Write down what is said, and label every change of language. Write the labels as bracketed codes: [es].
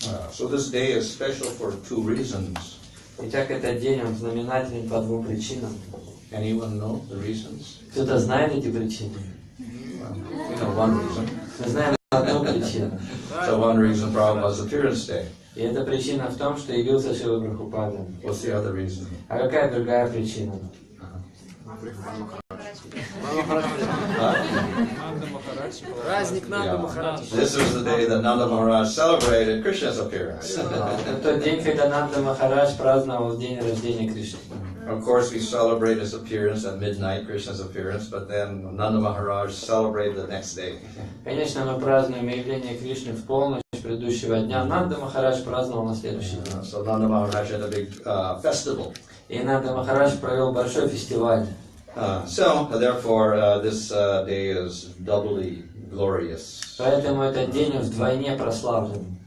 [en] So this day is special for two reasons. [ru] Итак, этот день, он знаменателен по двум причинам. [en] Anyone know the reasons? [ru] Кто-то знает эти причины? [en] We know one reason. [ru] Мы знаем одну причину. [en] So one reason, Prabhupada's appearance day. [ru] И эта причина в том, что явился Шрила Прабхупада. [en] What's the other reason? [ru] А какая другая причина? Праздник Нанда Махарадж. [en] This is the day that Nanda Maharaj celebrated Krishna's appearance. [ru] Это тот день, когда Нанда Махарадж праздновал день рождения Кришны. [en] Of course, we celebrate his appearance at midnight, Krishna's appearance, but then Nanda Maharaj celebrated the next day. [ru] Конечно, мы празднуем явление Кришны в полночь предыдущего дня. Нанда Махарадж праздновал на следующий день. [en] So Nanda Maharaj had a big festival. [ru] И Нанда Махарадж провел большой фестиваль. [en] So, therefore, this day is doubly glorious. [ru] Поэтому этот день вдвойне прославлен.